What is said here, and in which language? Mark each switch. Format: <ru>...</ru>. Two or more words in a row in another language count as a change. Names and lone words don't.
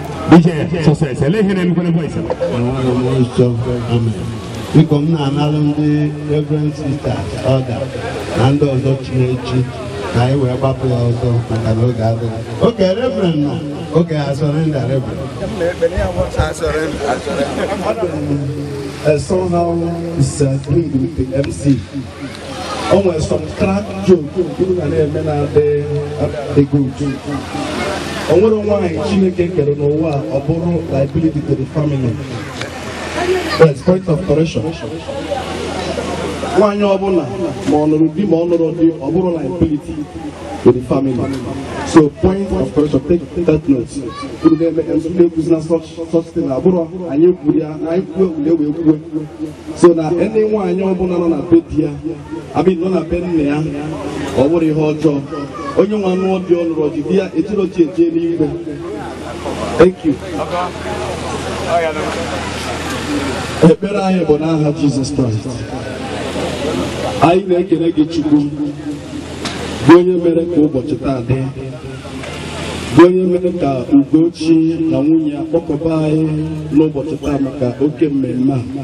<ig>DJ Success, ele ihe na-emekwa na voice. Amen. Biko, m na-analụ ndị Reverend Sisters, Elder, na ndị ọzọ chiri echi ka anyị wee gbapụ ya ọzọ maka na oge adịghị. Oge Reverend nọ, oge</ig> <en>I surrender,</en> <ig>Reverend.</ig> <en>I surrender, I surrender. Uh, somehow it's, uh, doing with the M C.</en> <ig>O nwere</ig> <en>some crack joke, people</en> <ig>na na-eme na adị, adị</ig> <en>good.</en> <ig>O nwere nwaanyị Chineke kere n'ụwa a, ọ bụrụ</ig> <en>liability to the family. That's point of correction.</en> <ig>Nwaanyị ọbụla, ma ọ nụrụ di, ma ọ nụrụ di, ọ bụrụ</ig> <en>liability to the family. So point of correction, take that note.</en> <ig>Unu na-eme, unu na-ekwuzi na</ig> <en>such, such thing.</en> <ig>Abụrụ anyị kwuru ya, anyị kwuo, unu ewe kwuo. So na any nwaanyị ọbụla nọ na be di ya,</ig> <en>I mean,</en> <ig>nọ na be nne ya, ọ bụrụ ihe ọjọọ. Onye nwa nụọ di ọ nụrụ di, di ya ejiro chi eje n'igwe.</ig> <en>Thank you.</en> <ig>Ekpere anyị bụ n'aha Jesus Christ. Anyị na-ekele gị, Chukwu, bụ onye mere ka ụbọchị taa dị, bụ onye mere ka Ugochi na nwunye ya kpọkọba anyị n'ụbọchị taa maka oke mmemme a.</ig>